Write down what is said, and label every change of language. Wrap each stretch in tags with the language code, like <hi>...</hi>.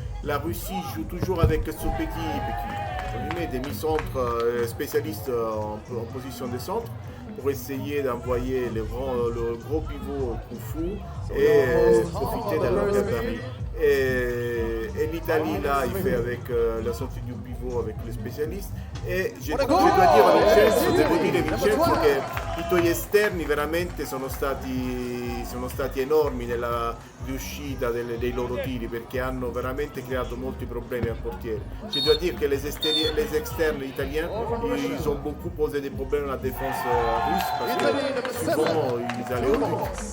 <fr>La Russie joue toujours avec ce petit demi-centre spécialiste en position de centre pour essayer d'envoyer le gros pivot au kung-fu et profiter de leur gabarit. Et l'Italie là, il fait avec la sortie du pivot avec le spécialiste.</fr> <it>E dois dire a Vincenzo, devo dire Vincenzo che i tuoi esterni veramente sono stati enormi nella riuscita dei loro tiri, perché hanno veramente creato molti problemi al portiere.</it> <fr>Je dois dire que les externes italiens, ils ont beaucoup posé des problèmes à la défense russe parce que souvent ils allaient au but.</fr>